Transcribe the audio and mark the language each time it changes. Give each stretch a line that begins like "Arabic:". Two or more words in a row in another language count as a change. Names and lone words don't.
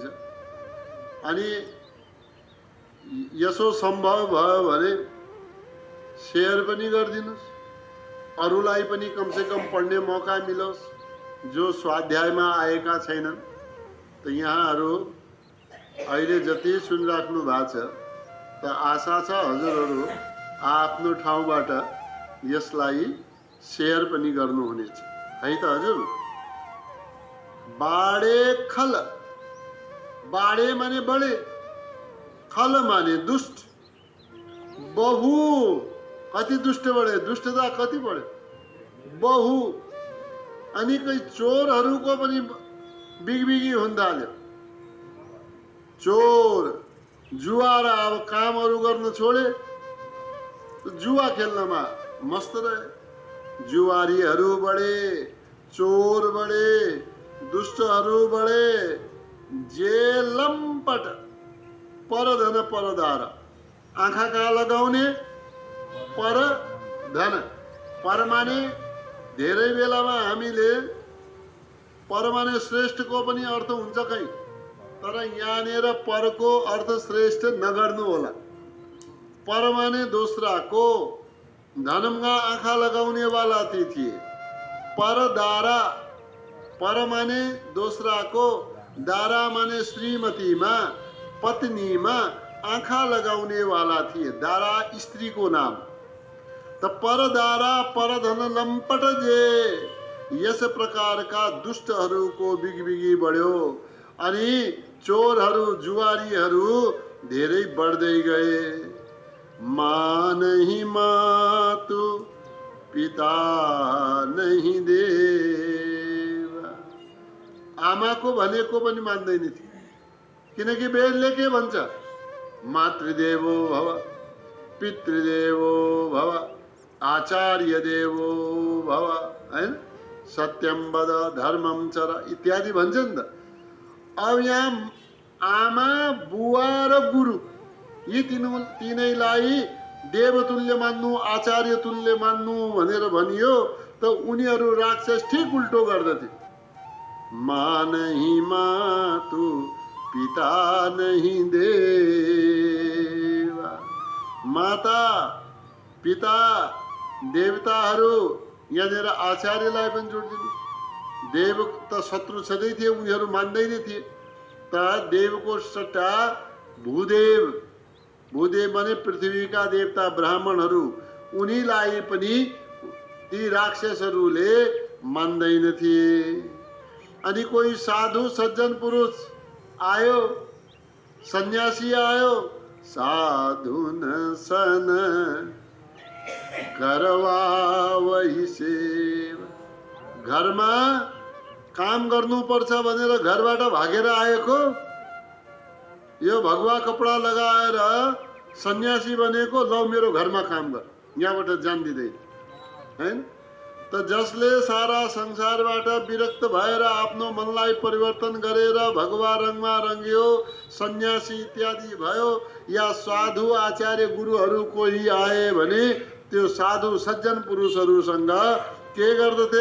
Nepali: अनि यसो सम्भव भयो भने शेयर पनि गरिदिनुस्, अरूलाई पनि कमसेकम पढ्ने मौका मिलोस् जो स्वाध्यायमा आएका छैनन्। त यहाँहरू अहिले जति सुनिराख्नु भएको छ, त आशा छ हजुरहरू आफ्नो ठाउँबाट यसलाई शेयर पनि गर्नुहुनेछ, है त हजुर।
Awadhi: बाडे खल,
Nepali: बाडे माने बडे, खल माने दुष्ट, बहु कति दुष्ट बढे, दुष्टता कति बढ्यो, बहु। अनि कोही चोरहरूको पनि बिगबिगी हुन थाल्यो। चोर जुवारा अब कामहरू गर्न छोडे, जुवा खेल्नमा मस्त रहे। जुवारीहरू बढे, चोर बढे, दुष्टहरू बढे।
Awadhi: जे लम्पट परधन परदार,
Nepali: आँखा कहाँ लगाउने, पर धन। पर माने धेरै बेलामा हामीले पर माने श्रेष्ठको पनि अर्थ हुन्छ कहीँ, तर यहाँनिर परको अर्थ श्रेष्ठ नगर्नु होला। पर माने दोस्राको, धनमा आँखा लगाउने वाला ती थिए। पर दारा, पर माने दोस्राको, दारा माने श्रीमतीमा, पत्नीमा आँखा लगाउने वाला थिए। दारा स्त्रीको नाम। त पर दारा पर धन लम्पट जे, यस प्रकारका दुष्टहरूको बिगबिगी बढ्यो। अनि चोरहरू जुवारीहरू धेरै बढ्दै गए।
Awadhi: माँ नहीं मातु पिता नहीं देवा,
Nepali: आमाको भनेको पनि मान्दैन थिए। किनकि वेदले के भन्छ,
Sanskrit: मातृदेवो भव, पितृदेवो भव, आचार्य देवो भव, हैन, सत्यम वद धर्मम चर
Nepali: इत्यादि भन्छ नि त। अब यहाँ आमा, बुवा र गुरु यी तीनैलाई देवतुल्य मान्नु, आचार्य तुल्य मान्नु भनेर भनियो, त उनीहरू राक्षस ठीक उल्टो गर्दथे।
Awadhi: माँ नहीं मातु पिता नहीं देवा,
Nepali: माता पिता देवताहरू, यहाँनिर आचार्यलाई पनि जोडिदिनु, देव त शत्रु छँदै थिए, उनीहरू मान्दैन थिए। त देवको सट्टा भूदेव, भूदेव भने पृथ्वीका देवता ब्राह्मणहरू, उनीलाई पनि ती राक्षसहरूले मान्दैन थिए। अनि कोही साधु सज्जन पुरुष आयो, सन्यासी आयो,
Awadhi: साधु न सन करवा वही सेव।
Nepali: घरमा काम गर्नुपर्छ भनेर घरबाट भागेर आएको, यो भगवा कपडा लगाएर सन्यासी बनेको, लौ मेरो घरमा काम गर, यहाँबाट जान दिँदैन, हैन? त जसले सारा संसारबाट विरक्त भएर आफ्नो मनलाई परिवर्तन गरेर भगवा रङमा रङ्गियो, सन्यासी इत्यादि भयो, या साधु आचार्य गुरुहरू कोही आए भने त्यो साधु सज्जन पुरुषहरूसँग के गर्दथे?